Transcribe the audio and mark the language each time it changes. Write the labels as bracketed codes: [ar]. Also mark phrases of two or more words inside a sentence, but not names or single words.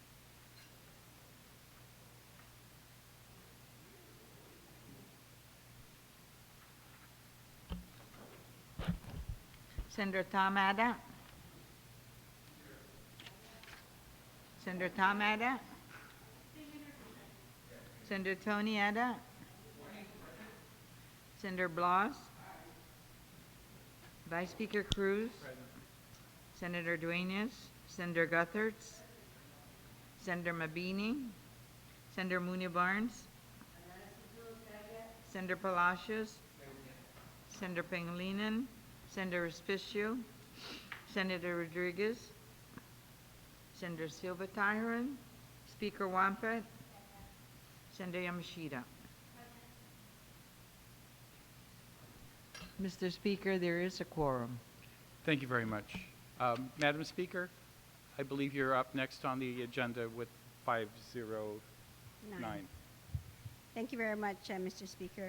[en] Senator Tom Ada. Senator Tom Ada. Senator Tony Ada. Senator Blas. Vice Speaker Cruz. Senator Duenas. Senator Guthertz. Senator Mabini. Senator Munia Barnes. Senator Palacios. Senator Pangilinan. Senator Respicio. Senator Rodriguez. Senator Silva Tyron. Speaker Wampet. Senator Yamashita. Mr. Speaker, there is a quorum. Thank you very much. Madam Speaker, I believe you're up next on the agenda with 509. Thank you very much, Mr. Speaker.